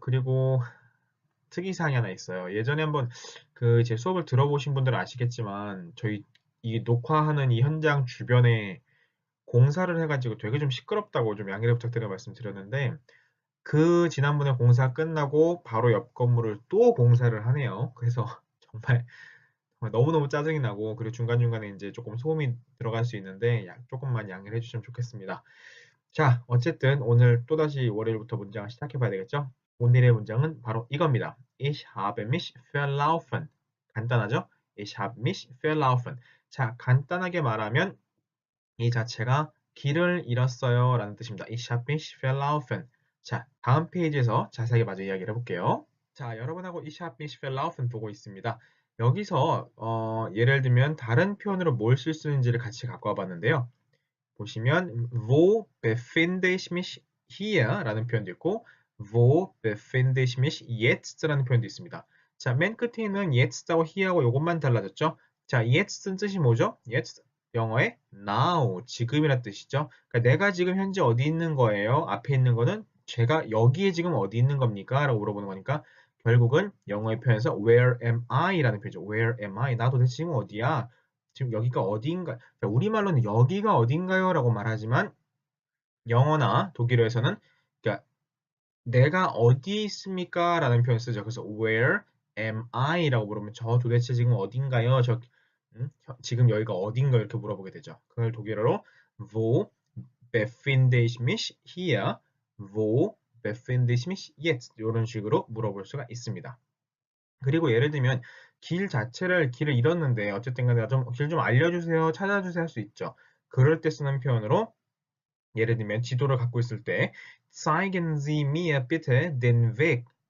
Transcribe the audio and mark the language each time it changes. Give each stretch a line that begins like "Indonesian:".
Korean: 그리고 특이사항이 하나 있어요. 예전에 한번 제 수업을 들어보신 분들은 아시겠지만 저희 이 녹화하는 이 현장 주변에 공사를 해가지고 되게 좀 시끄럽다고 좀 양해를 부탁드리는 말씀 드렸는데 그 지난번에 공사 끝나고 바로 옆 건물을 또 공사를 하네요. 그래서 정말 너무너무 짜증이 나고 그리고 중간중간에 이제 조금 소음이 들어갈 수 있는데 조금만 양해를 해주시면 좋겠습니다. 자, 어쨌든 오늘 또다시 월요일부터 문장을 시작해 봐야 되겠죠? 오늘의 문장은 바로 이겁니다.
German: Ich habe mich verlaufen.
Korean: 간단하죠?
German: Ich habe mich verlaufen.
Korean: 자, 간단하게 말하면 이 자체가 길을 잃었어요 라는 뜻입니다.
German: Ich habe mich verlaufen.
Korean: 자, 다음 페이지에서 자세하게 마저 이야기를 해볼게요. 자, 여러분하고
German: Ich habe mich verlaufen
Korean: 보고 있습니다. 여기서 예를 들면 다른 표현으로 뭘 쓸 수 있는지를 같이 갖고 와봤는데요. 보시면
German: Wo befinde ich mich hier?
Korean: 라는 표현도 있고
German: Wo befinde ich mich jetzt?
Korean: 라는 표현도 있습니다. 자, 맨 끝에 있는 yet'하고 here하고 이것만 달라졌죠. 자, yet'은 뜻이 뭐죠? yet 영어의 now, 지금이란 뜻이죠. 그러니까 내가 지금 현재 어디 있는 거예요? 앞에 있는 거는 제가 여기에 지금 어디 있는 겁니까? 라고 물어보는 거니까 결국은 영어의 표현에서
English: where am I?
Korean: 라는 표현이죠.
English: where am I?
Korean: 나 도대체 지금 어디야? 지금 여기가 어디인가? 우리말로는 여기가 어딘가요? 라고 말하지만 영어나 독일어에서는 그러니까 내가 어디에 있습니까? 라는 표현을 쓰죠. 그래서
English: where am I?
Korean: 라고 물으면 저 도대체 지금 어딘가요? 지금 여기가 어딘가 이렇게 물어보게 되죠. 그걸 독일어로
German: wo befinde ich mich hier? wo befinde ich mich jetzt?
Korean: 이런 식으로 물어볼 수가 있습니다. 그리고 예를 들면 길을 잃었는데 어쨌든 간에 길 좀 알려주세요, 찾아주세요 할 수 있죠. 그럴 때 쓰는 표현으로 예를 들면 지도를 갖고 있을 때
German: Zeigen Sie mir bitte den Weg.